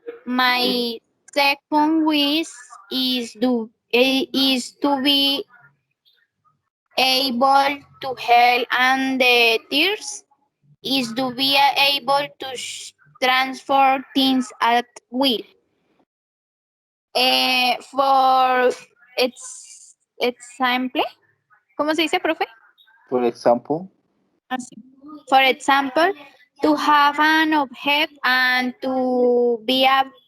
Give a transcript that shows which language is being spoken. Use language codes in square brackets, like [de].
[en] My second wish is to be able to help and the tears is to be able to transform things at will. For example, [es] ¿cómo se dice, profe? [en] For example, [es] Así. [en] For example, to have an object and to be able,